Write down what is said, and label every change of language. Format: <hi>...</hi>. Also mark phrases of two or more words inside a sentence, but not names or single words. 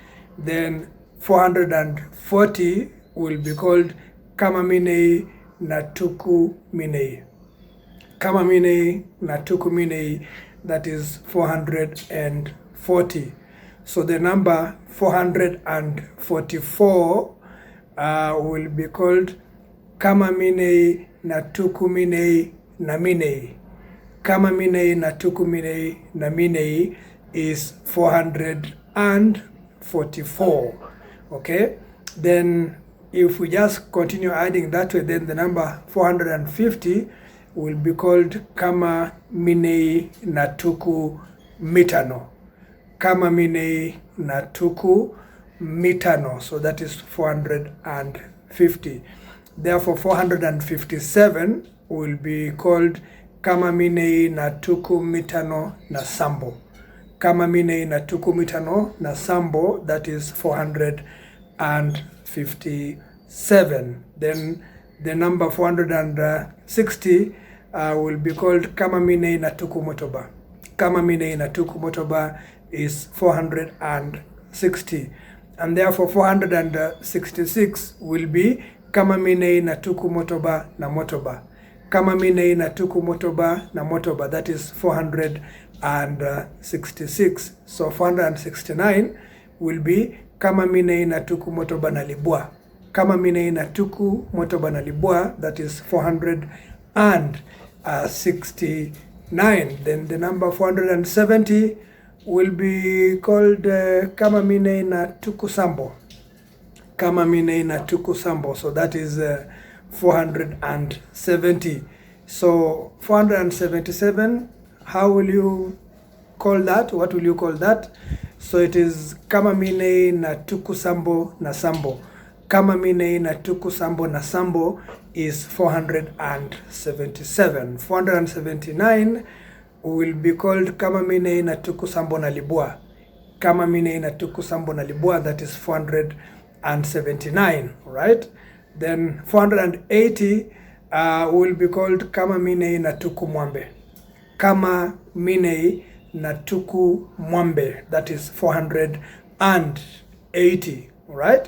<en>Then 440 will be called</en> <ln>Kama Mine Natuku Mine. Kama Mine Natuku Mine,</ln> <en>that is 440. So the number 444 will be called</en> <ln>Kama Mine Natuku Mine Namine. Kama Mine Natuku Mine Namine is 444.</ln> <en>Okay? Then if we just continue adding that way, then the number 450 will be called</en> <ln>Kama Mine Natuku Mitano. Kama Mine Natuku Mitano.</ln> <en>So that is 450. Therefore, 457 will be called</en> <ln>Kama Mine Natuku Mitano na Sambo. Kama Mine Natuku Mitano na Sambo,</ln> <en>that is 457. Then the number 460 will be called</en> <ln>Kama Mine Natuku Motoba. Kama Mine Natuku Motoba is 460.</ln> <en>And therefore 466 will be</en> <ln>kama minei na tuku motoba na motoba, kama minei na tuku motoba na motoba,</ln> <en>that is 466. So 469 will be</en> <ln>kama minei na tuku motoba na libwa, kama minei na tuku motoba na libwa,</ln> <en>that is 469. Then the number 470 will be called</en> <ln>kama minei na tuku sambo, kama minei na tuku sambo,</ln> <en>so that is 470. So 477, how will you call that? What will you call that? So it is</en> <ln>kama minei na tuku sambo na sambo, kama minei na tuku sambo na sambo is 477.</ln> <en>479 will be called</en> <ln>kama minei na tuku sambo na libwa, kama minei na tuku sambo na libwa,</ln> <en>that is 479, right? Then 480 will be called</en> <ln>kama minei na tuku mwambe, kama minei na tuku mwambe,</ln> <en>that is 480, right?</en>